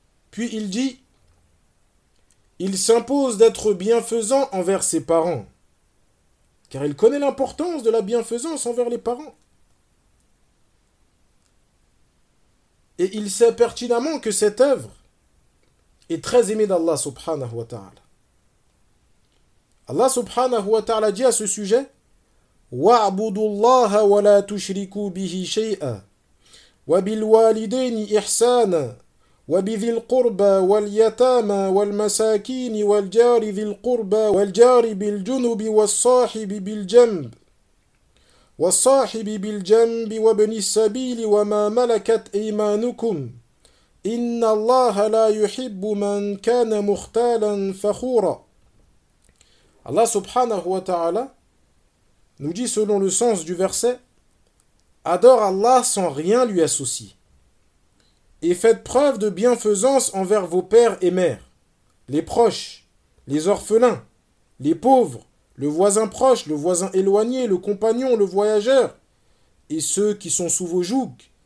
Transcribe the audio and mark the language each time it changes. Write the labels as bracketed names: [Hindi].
[French] Puis il dit, il s'impose d'être bienfaisant envers ses parents, car il connaît l'importance de la bienfaisance envers les parents. Et il sait pertinemment que cette œuvre est très aimée d'Allah subhanahu wa ta'ala. Allah subhanahu wa ta'ala dit à ce sujet, [Arabic] وَعْبُدُ اللَّهَ وَلَا تُشْرِكُوا بِهِ شَيْئًا وَبِالْوَالِدَيْنِ إِحْسَانًا وَبِذِي الْقُرْبَى وَالْيَتَامَى وَالْمَسَاكِينِ وَالْجَارِ ذِي الْقُرْبَى وَالْجَارِ بِالْجُنُبِ وَالصَّاحِبِ بِالْجَنْبِ وَابْنِ السَّبِيلِ وَمَا مَلَكَتْ أَيْمَانُكُمْ إِنَّ اللَّهَ لَا يُحِبُّ مَنْ كَانَ مُخْتَالًا فَخُورًا. [French] Allah subhanahu wa ta'ala nous dit selon le sens du verset, adore Allah sans rien lui associer. Et faites preuve de bienfaisance envers vos pères et mères, les proches, les orphelins, les pauvres, le voisin proche, le voisin éloigné, le compagnon, le voyageur, et ceux qui sont sous vos jougs.